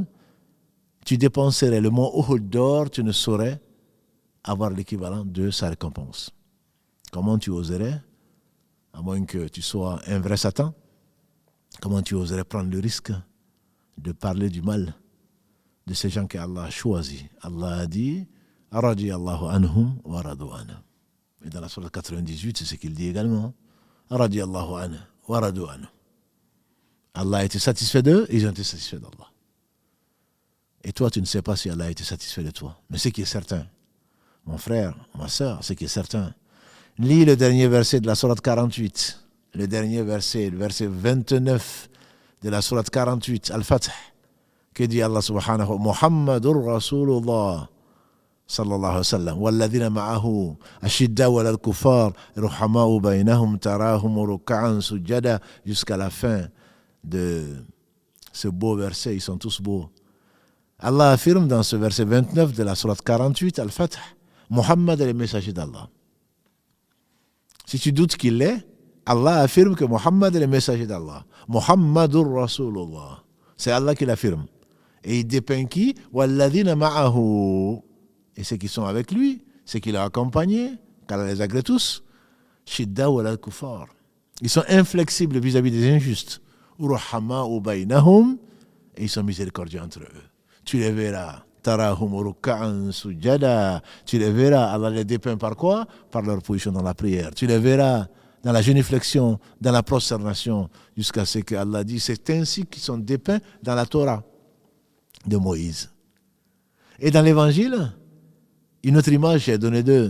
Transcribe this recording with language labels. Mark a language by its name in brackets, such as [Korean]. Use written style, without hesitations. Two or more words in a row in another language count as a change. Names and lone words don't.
[French] Tu dépenserais le mont Uhud d'or, tu ne saurais avoir l'équivalent de sa récompense. Comment tu oserais, à moins que tu sois un vrai Satan, comment tu oserais prendre le risque de parler du mal de ces gens qu'Allah a choisis? Allah a dit « [Arabic] رضي الله عنهم ورضوا عنه ». [French] Et dans la sourate 98, c'est ce qu'il dit également « [Arabic] رضي الله عنه ورضوا عنه ». [French] Allah a été satisfait d'eux, ils ont été satisfaits d'Allah. Et toi, tu ne sais pas si Allah a été satisfait de toi. Mais ce qui est certain, mon frère, ma soeur, ce qui est certain, lis le dernier verset de la sourate 48, le dernier verset, le verset 29 de la sourate 48, Al-Fath, que dit Allah [Arabic] سبحانه وتعالى محمد رسول الله صلى الله عليه وسلم والذين معه أشداء وال الكفار رحماء بينهم تراهم ركعا سجدا, [French] jusqu'à la fin de ce beau verset, ils sont tous beaux. Allah affirme dans ce verset 29 de la sourate 48, Al-Fath, Muhammad est le messager d'Allah. Si tu doutes qu'il l'est, Allah affirme que Muhammad est le messager d'Allah. [Arabic] محمد رسول الله. [French] C'est Allah qui l'affirme. Et il dépeint qui? [Arabic] والذين معه. [French] Et ceux qui sont avec lui, ceux qui l'ont accompagné, car Allah les agrée tous, [Arabic] شدة وال كفار. [French] Ils sont inflexibles vis-à-vis des injustes. [Arabic] رحماء بينهم. [French] Et ils sont miséricordieux entre eux. Tu les verras. [Arabic] تراهم ركعا سجدا. [French] Tu les verras. Allah les dépeint par quoi? Par leur position dans la prière. Tu les verras dans la génuflexion, dans la prosternation, jusqu'à ce que Allah dit, c'est ainsi qu'ils sont dépeints dans la Torah de Moïse. Et dans l'évangile, une autre image est donnée d'eux.